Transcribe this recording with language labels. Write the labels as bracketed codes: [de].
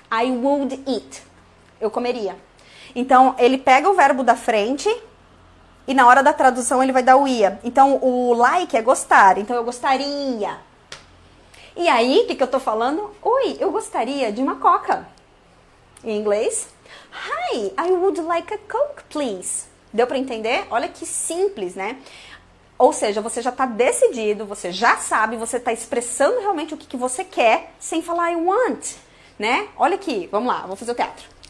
[en] I would eat. [pt] Eu comeria. Então, ele pega o verbo da frente e na hora da tradução ele vai dar o ia. Então, o like é gostar. Então, eu gostaria. E aí, o que eu tô falando? Oi, eu gostaria de uma coca. Em inglês. [en] Hi, I would like a Coke, please. [pt] Deu pra entender? Olha que simples, né? Ou seja, você já tá decidido, você já sabe, você tá expressando realmente o que você quer sem falar [en] I want, [pt] né? Olha aqui, vamos lá, vou fazer o teatro.